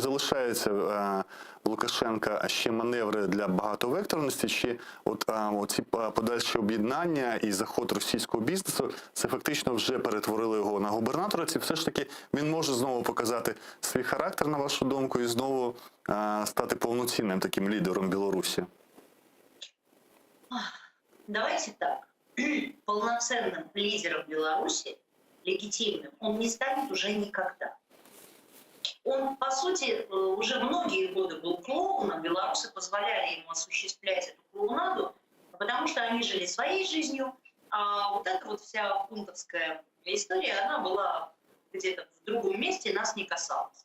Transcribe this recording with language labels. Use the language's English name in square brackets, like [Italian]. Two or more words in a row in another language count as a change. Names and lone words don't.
[Ukrainian] Білорусь чи залишається Лукашенка ще маневри для багатовекторності, чи оці подальші об'єднання і заход російського бізнесу, це фактично вже перетворили його на губернатора, чи все ж таки він може знову показати свій характер, на вашу думку, і знову стати повноцінним таким лідером Білорусі? [Russian] Давайте так. Полноценным лидером Беларуси, легитимным, он не станет уже никогда. Он, по сути, уже многие годы был клоуном, белорусы позволяли ему осуществлять эту клоунаду, потому что они жили своей жизнью, а вот эта вот вся пунктовская история, она была где-то в другом месте, нас не касалась.